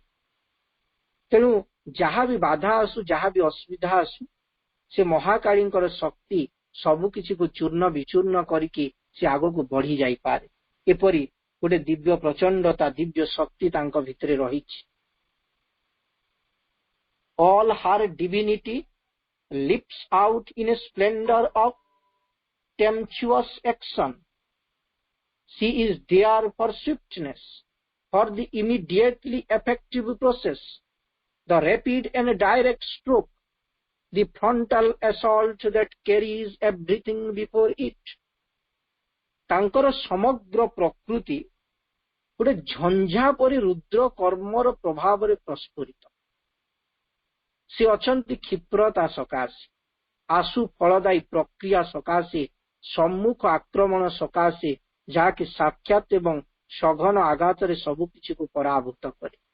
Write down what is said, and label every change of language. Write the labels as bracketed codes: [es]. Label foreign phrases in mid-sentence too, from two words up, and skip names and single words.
[or] ତେଣୁ ଯାହା ବି ବାଧା ଆସୁ, ଯାହା ବି ଅସୁବିଧା ଆସୁ, ସେ ମହାକାଳୀଙ୍କର ଶକ୍ତି ସବୁ କିଛିକୁ ଚୂର୍ଣ୍ଣ ବିଚୂର୍ଣ୍ଣ କରିକି ସେ ଆଗକୁ ବଢି ଯାଇପାରେ। ଏପରି ଗୋଟେ ଦିବ୍ୟ ପ୍ରଚଣ୍ଡତା, ଦିବ୍ୟ ଶକ୍ତି ତାଙ୍କ ଭିତରେ ରହିଛି। [en] All her divinity leaps out in a splendor of tempestuous action. She is there for swiftness, for the immediately effective process, the rapid and direct stroke, the frontal assault that carries everything before it. [or] ତାଙ୍କର ସମଗ୍ର ପ୍ରକୃତି ଗୋଟେ ଝଞ୍ଝା ପରି ରୁଦ୍ର କର୍ମର ପ୍ରଭାବରେ ପ୍ରସ୍ଫୁରିତ। ସେ ଅଛନ୍ତି କ୍ଷିପ୍ରତା ସକାଶେ, ଆଶୁ ଫଳଦାୟୀ ପ୍ରକ୍ରିୟା ସକାଶେ, ସମ୍ମୁଖ ଆକ୍ରମଣ ସକାଶେ, ଯାହାକି ସାକ୍ଷାତ ଏବଂ ସଘନ ଆଘାତରେ ସବୁ କିଛିକୁ ପରାଭୂତ କରେ।